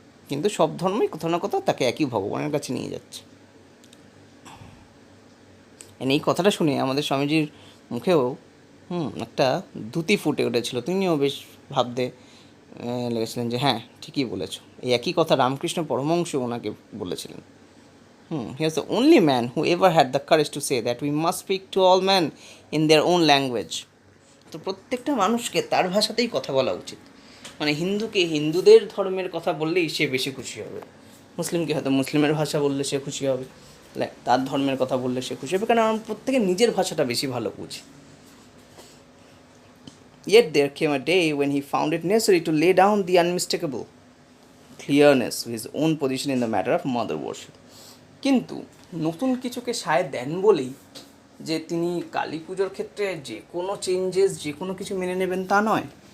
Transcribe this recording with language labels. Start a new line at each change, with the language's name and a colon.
Bangla: কিন্তু সব ধর্মই কোথাও না কোথাও তাকে একই ভগবানের কাছে নিয়ে যাচ্ছে। এই কথাটা শুনে আমাদের স্বামীজির মুখেও একটা দ্যুতি ফুটে উঠেছিল। তিনিও বেশ ভাবতে লেগেছিলেন যে হ্যাঁ ঠিকই বলেছ। এই একই কথা রামকৃষ্ণ পরমহংস ওনাকে বলেছিলেন।
English: He was the only man who ever had the courage to say that we must speak to all men in their own language.
Bangla: তো প্রত্যেকটা মানুষকে তার ভাষাতেই কথা বলা উচিত। মানে হিন্দুকে হিন্দুদের ধর্মের কথা বললেই সে বেশি খুশি হবে, মুসলিমকে হয়তো মুসলিমের ভাষা বললে সে খুশি হবে, তার ধর্মের কথা বললে সে খুশি হবে, কারণ আমরা প্রত্যেকে নিজের ভাষাটা বেশি ভালো বুঝি।
English: Yet there came a day when he found it necessary to lay down the unmistakable clearness of his own position in the matter of mother worship.
Bangla: কিন্তু নতুন কিছুকে সায় দেন বলেই যে তিনি কালী পুজোর ক্ষেত্রে যে কোনো চেঞ্জেস, যে কোনো কিছু মেনে নেবেন তা নয়।